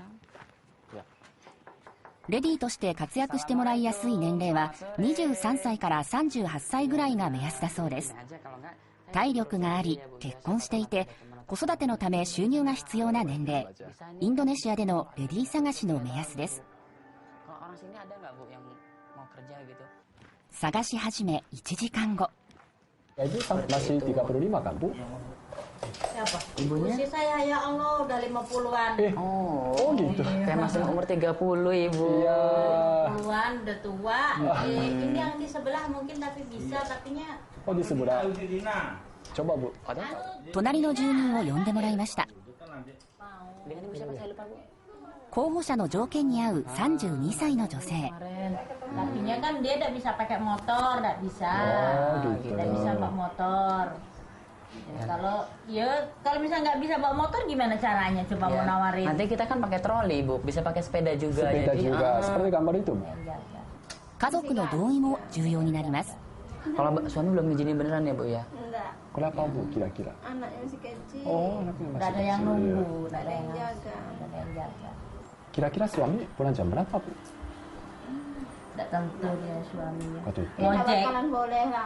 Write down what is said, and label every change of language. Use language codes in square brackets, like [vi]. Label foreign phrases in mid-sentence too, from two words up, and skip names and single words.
[ja] レディーとして活躍してもらいやすい年齢は23歳から38歳ぐらいが目安だそうです。体力があり、結婚していて、子育てのため収入が必要な年齢。インドネシアでのレディー探しの目安です。探し始め1時間後。 [id] Itu masih 35 kan Bu? Siapa? Ibunya? Usia saya [ar] يا الله [id] udah 50-an. Oh gitu. Kayak masih umur 30 Ibu. Iya. 50-an udah tua. Ini yang di sebelah mungkin tapi bisa tapinya. Oh di sebelah. Coba Bu. Ada? [ja] 隣の住人を呼んでもらいました。候補者の条件に合う32歳の女性。 [id] Tapinya kan dia tidak bisa pakai motor, tidak bisa. Oh, gitu. Tidak bisa bawa motor. Ya, kalau misalnya nggak bisa bawa motor gimana caranya? Coba mau nawarin. Nanti kita kan pakai troli Bu, bisa pakai sepeda juga. Sepeda jadi, juga. Seperti gambar itu Bu. [ja] 家族の同意も重要になります。 [id] Kalau suami belum ngizinin beneran ya Bu ya? Enggak, Kenapa Bu kira-kira? anaknya masih kecil. Oh anaknya masih Nggak ada yang kecil. nunggu, nggak ada yang jaga. Kira-kira suami pulang jam berapa Bu? Tidak tentu dia suaminya. Waktu itu. Ngojek. Kalian boleh lah.